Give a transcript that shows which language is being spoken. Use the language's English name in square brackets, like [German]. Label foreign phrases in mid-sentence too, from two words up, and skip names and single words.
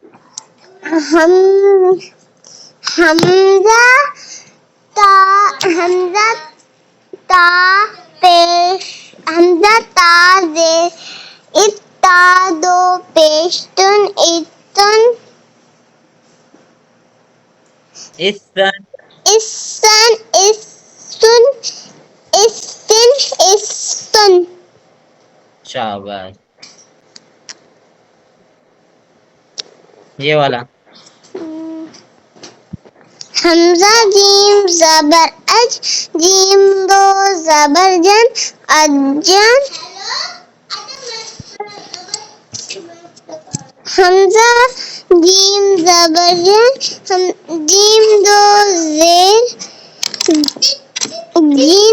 [Urdu] حمزہ تا پیش حمزہ تا زیر اتا دو پیشتن اتن اسن اسن شاباش. یہ والا حمزہ جیم زبر اج جیم دو زبر جن اجن حمزہ جیم زبر جن جیم دو زیر جین